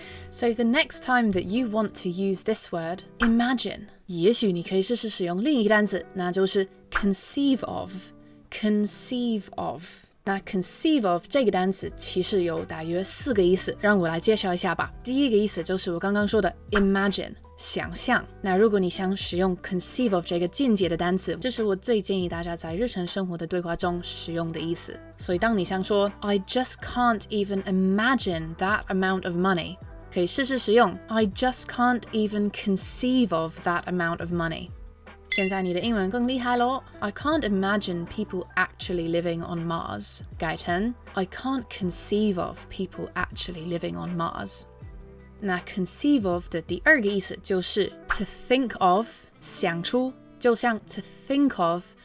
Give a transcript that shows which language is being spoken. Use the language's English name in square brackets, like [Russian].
[English] So the next time that you want to use this word, imagine. [Chinese] 也许你可以试试使用另一个单词，那就是 conceive of. [English] Conceive of. [Chinese] 那 conceive of 这个单词其实有大约4个意思，让我来介绍一下吧。第一个意思就是我刚刚说的 imagine， 想象。那如果你想使用 conceive of 这个进阶的单词，这是我最建议大家在日常生活的对话中使用的意思。 [English] 所以当你想说 I just can't even imagine that amount of money，可以试试使用 I just can't even conceive of that amount of money。现在你的英文更厉害咯 I can't imagine people actually living on Mars 改成 I can't conceive of people actually living on Mars 那 conceive of 的第二个意思就是 to think of 想出就像 to think of